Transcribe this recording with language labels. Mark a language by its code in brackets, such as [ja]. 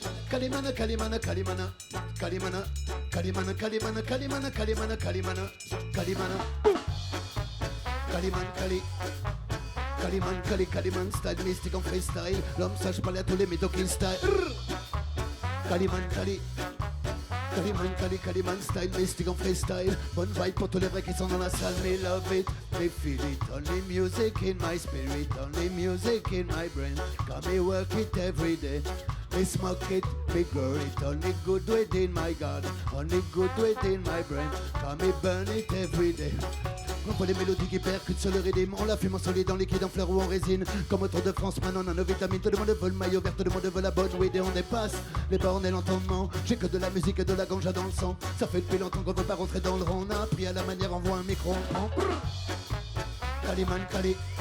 [fr] Calimana, Calimana, Calimana. Calimana, Calimana, Calimana, Calimana, Calimana, Calimana. Calimana. Caliman, Cali. Caliman, Cali, Caliman, style mystique en freestyle. L'homme sage parler à tous les médocs [en] in style. [fr] Caliman, Cali. Caliman, Cali, Caliman, style mystique en freestyle. Bonne vibe pour tous les vrais qui sont dans la salle. [en] Me love it, me feel it. Only music in my spirit, only music in my brain. Got me work it every day. Me smoke it, me grow it. Only good within my God, only good within my brain. Got me burn it every day. [fr] On voit les mélodies qui percutent sur le rythme. On la fume en solide, en liquide, en fleur ou en résine. Comme au Tour de France, maintenant on a nos vitamines. Tout le monde veut le maillot vert, tout le monde veut la bonne weed. Et on dépasse les bornes et l'entendement. J'ai que de la musique et de la ganja dans le sang. Ça fait depuis longtemps qu'on veut pas rentrer dans le rang. On a appris à la manière, on voit un micro, on prend. Caliman, Cali.